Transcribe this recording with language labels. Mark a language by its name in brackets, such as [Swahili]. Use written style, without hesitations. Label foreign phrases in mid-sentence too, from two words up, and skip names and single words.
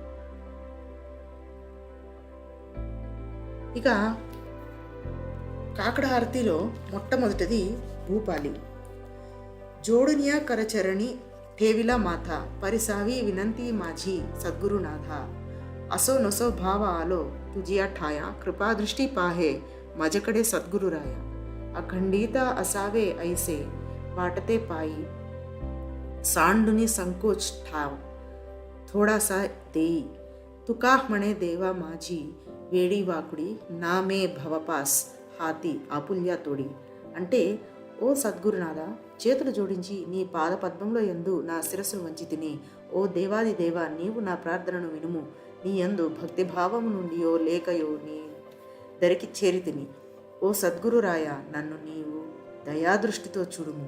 [Telugu] ఇక కాకడ హారతిలో మొట్టమొదటిది భూపాలి. [Marathi] जोडुनिया करचरणी ठेविला माथा परिसावी विनंती माझी सद्गुरुनाथा असो नसो भाव आलो तुझिया ठाया कृपा दृष्टी पाहे मजकडे सद्गुरुराया अखंडिता असावे ऐसे वाटते पायी सांडुनी संकोच ठाव थोडासा देई तुका म्हणे देवा माझी वेडी वाकुडी नामे भवपाश हाती आपुल्या तोडी. [Telugu] అంటే, ఓ సద్గురునాథ, చేతులు జోడించి నీ పాద పద్మంలో యందు నా శిరస్సును వంచి తిని, ఓ దేవాది దేవ, నీవు నా ప్రార్థనను వినుము. నీ యందు భక్తిభావము నుండియో లేకయో నీ దరికి చేరి తిని, ఓ సద్గురురాయ, నన్ను నీవు దయాదృష్టితో చూడుము.